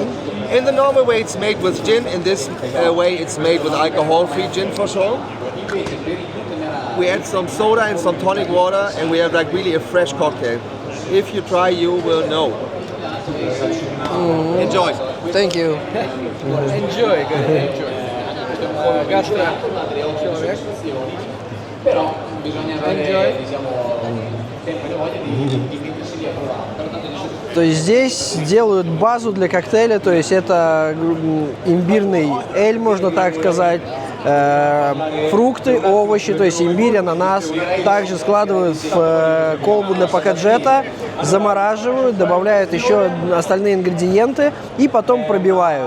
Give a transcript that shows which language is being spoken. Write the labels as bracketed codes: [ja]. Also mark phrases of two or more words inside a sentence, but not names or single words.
[en] In the normal way, it's made with gin. In this way, it's made with alcohol-free gin for sure. We add some soda and some tonic water, and we have like really a fresh cocktail. If you try, you will know. Enjoy. Thank you. Enjoy, [ru] говорит, enjoy. Гастро-человек. [it] Però bisogna avere, [en] Enjoy. [it] diciamo, tempo e voglia di mettersi lì a provare. Però tanto dice [ru] То есть здесь делают базу для коктейля, то есть это имбирный эль, можно так сказать, фрукты, овощи, то есть имбирь, ананас, также складывают в колбу для PacoJet, замораживают, добавляют еще остальные ингредиенты и потом пробивают.